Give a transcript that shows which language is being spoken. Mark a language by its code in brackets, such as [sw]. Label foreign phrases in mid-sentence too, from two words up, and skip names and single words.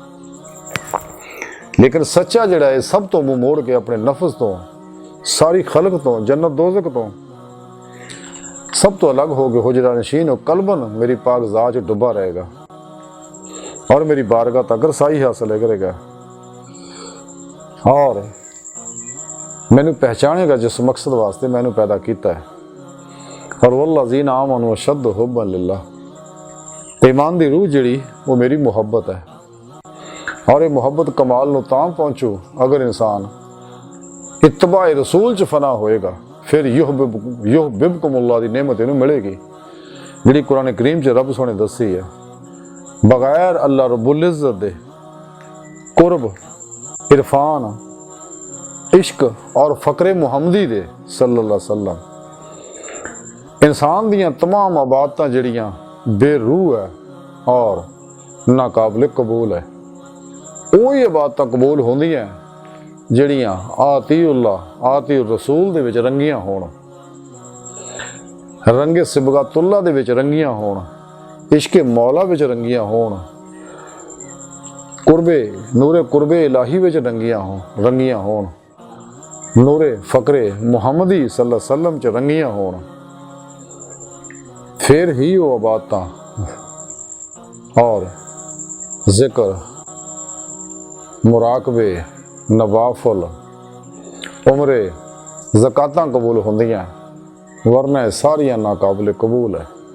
[pa] لیکن سچا جیہڑا ہے سب توں منہ موڑ کے اپنے نفس توں، ساری خلق توں، جنت دوزخ توں سب توں الگ ہو گئے حجرہ نشین ہو قلباً میری پاک ذات ڈبا رہے گا اور میری بارگاہ تک رسائی حاصل کرے گا اور مینوں پہچانے گا جس مقصد واسطے مینوں پیدا کیا ہے. اور [ar] والذين آمنوا أشد حبا لله, [pa] ایمان دی روح جیہڑی او میری محبت ہے. اور یہ محبت کمال نوں تاں پہنچو اگر انسان اتباع رسول چ فنا ہوئے گا، فیر یحببکم اللہ دی نعمت اینوں ملے گی جیہڑی قرآن کریم چ رب سوہنے دسی ہے. بغیر اللہ رب العزت دے قرب، عرفان، عشق اور فقر محمدی دے [ar] صلى الله عليه وسلم [pa] انسان دیاں تمام عبادتاں جیہڑیاں بے روح ہے اور ناقابل قبول ہے، وہی عبادتاں قبول ہوندیاں جیہڑیاں [ar] أطيعوا الله أطيعوا الرسول [pa] دے وچ رنگیاں ہون, رنگ صبغۃ اللہ دے وچ رنگیاں ہون، عشق مولا وچ رنگیاں ہون، نور قرب الٰہی وچ رنگیاں ہون، نور فقر محمدی [ar] صلى الله عليه وسلم [pa] چ رنگیاں ہون، فیر ہی او عبادتاں اور ذکر، مراقبے، نوافل، عمرے، زکاتاں قبول ہوندیاں، ورنہ ساریاں ناقابل قبول ہے.